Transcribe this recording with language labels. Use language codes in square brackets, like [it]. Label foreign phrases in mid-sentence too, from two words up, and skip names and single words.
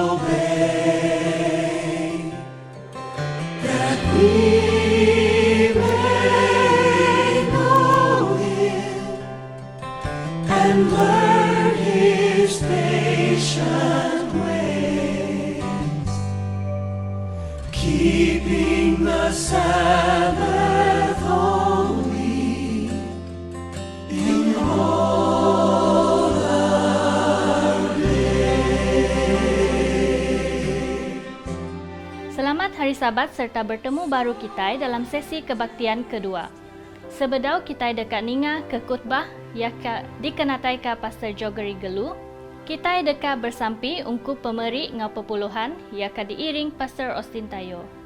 [en] obey that we may know Him and learn His patient ways, keeping the Sabbath holy in all our days. [ms] Selamat Hari Sabat serta bertemu baru kita dalam sesi kebaktian kedua. [iba] Sebedau kita dekat ninga ke khutbah yang dikenatai ke Pastor Jogeri Gelu, kita dekat bersampi ungkup pemeri ngau pepuluhan yang diiring Pastor Austin Tayo.